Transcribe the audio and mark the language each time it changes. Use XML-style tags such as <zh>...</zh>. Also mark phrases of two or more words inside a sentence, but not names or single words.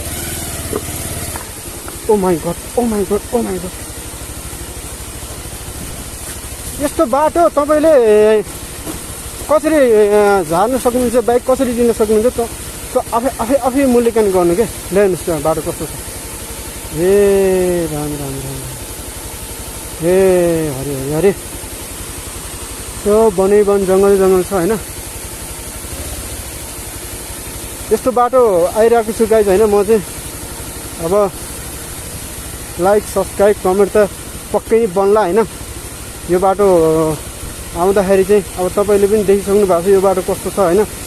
<en>oh my god, oh my god, oh my god.</en> <ne>यस्तो बाटो तपाईँले कसरी झार्नु सक्नुहुन्छ, बाइक कसरी दिन सक्नुहुन्छ, आफै मूल्याङ्कन गर्नु क्या। हेर्नुहोस् त्यो बाटो कस्तो छ। ए राम राम राम, ए हरे हरे हरे। त्यो वन जङ्गल छ होइन। यस्तो बाटो आइरहेको छु गाइज होइन। म चाहिँ अब</ne> <en>like subscribe comment</en> <ne>त पक्कै नै बन्ला होइन। यो बाटो आउँदाखेरि चाहिँ अब तपाईँले पनि देखिसक्नु भएको छ यो बाटो कस्तो छ होइन।</ne>